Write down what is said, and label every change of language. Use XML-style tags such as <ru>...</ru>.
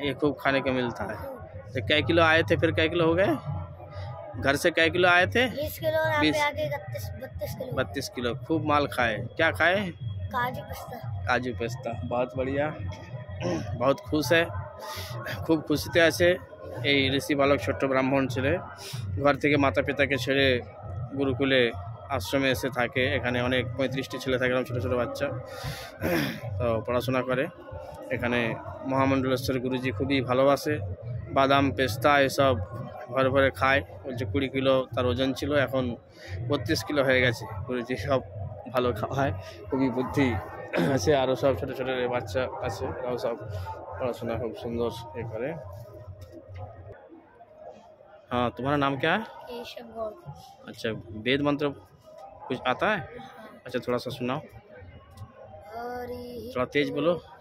<hi>ये खूब खाने को मिलता है। तो कै किलो आए थे, फिर कै किलो हो गए? घर से कै किलो आए थे? 20 किलो और यहाँ 20 पे आके 32 किलो 32 किलो। खूब माल खाए। क्या खाए? काजू पिस्ता। काजू पेस्ता। बहुत बढ़िया, बहुत खुश है, खूब खुशी से</hi> <bn>আছে এই ঋষি বালক ছোট্ট ব্রাহ্মণ ছেলে ঘর থেকে মাতা পিতাকে ছেড়ে গুরুকুলে আশ্রমে এসে থাকে। এখানে অনেক 35টি ছেলে থাকে, ছোটো ছোটো বাচ্চা, তো পড়াশোনা করে। এখানে মহামণ্ডলেশ্বর গুরুজি খুবই ভালোবাসে, বাদাম পেস্তা এসব ঘরে ঘরে খায়। বলছে 20 কিলো তার ওজন ছিল, এখন 32 কিলো হয়ে গেছে। গুরুজি সব ভালো খাওয়ায়, খুবই বুদ্ধি আছে। আরও সব ছোটো ছোটো বাচ্চা আছে, এরাও সব</bn> <hi>पढ़ाशुना खूब सुंदर ये करे। हाँ, तुम्हारा नाम क्या है? केशव गौड़। अच्छा, वेद मंत्र कुछ आता है? अच्छा, थोड़ा सा सुनाओ, थोड़ा तेज बोलो।</hi>